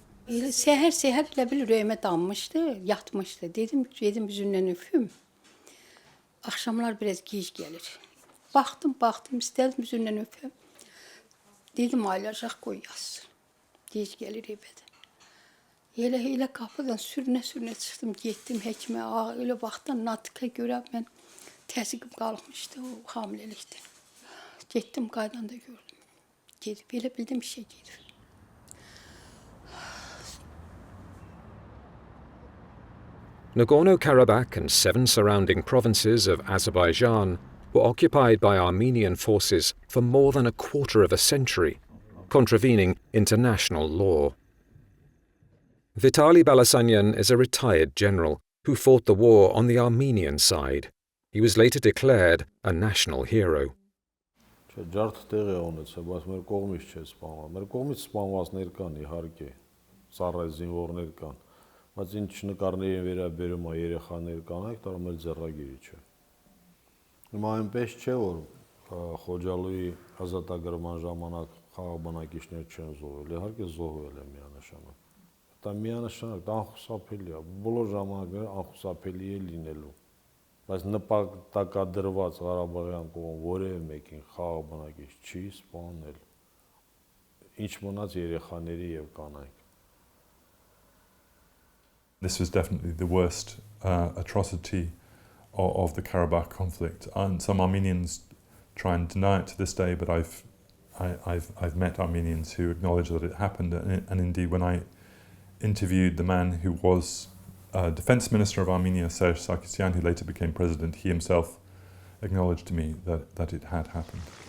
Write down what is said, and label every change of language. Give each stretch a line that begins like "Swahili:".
Azerbaijani: Elə səhər elə bil ürəyimə dammışdı, yatmışdı. Dedim üzündən öpüm. Axşamlar biraz gec gəlir. Baxdım, istədim üzündən öpüm. Dedim ayılacaq qoy yazsın. Gec gəlir evədə. Elə qapıdan sürünə çıxdım, getdim həkimə. Elə vaxtdan Natigə görə mən təzyiqim qalxmışdı o hamiləlikdən. Getdim, qaydanda gördüm. Gedib, elə bildim işə gedir.
English: Nagorno-Karabakh and 7 surrounding provinces of Azerbaijan were occupied by Armenian forces for more than a quarter of a century, contravening international law. Vitaly Balasanyan is a retired general who fought the war on the Armenian side. He was later declared a national hero.
Armenian: Ջարդը տեղի է ունեցել, բայց մեր կողմից չէ սպանված։ Մեր կողմից սպանվածներ կան, իհարկե, ծառայ զինվորներ կան, բայց ինչ նկարների վերաբերում է երեխաներ կանայք, դա էլ ձեռագիրի չէ։ Հիմա այնպես չէ, որ Խոջալուի ազատագրման ժամանակ խաղաղ բնակիչներ չեն զոհվել, իհարկե զոհվել է միանշանակ։ Դա միանշանակ դա անխուսափելի է, բոլոր ժամանակները անխուսափելի է լինելու։ Բայց նպատակադրված Ղարաբաղյան կողմ որևէ մեկին խաղաղ բնակիչ չի սպանել, ինչ մնաց երեխաների եւ կանայք։
English: This was definitely the worst atrocity of the Karabakh conflict, and some Armenians try and deny it to this day. But I've met Armenians who acknowledge that it happened, and indeed, when I interviewed the man who was Defense Minister of Armenia, Serge Sarkisyan, who later became president, he himself acknowledged to me that it had happened.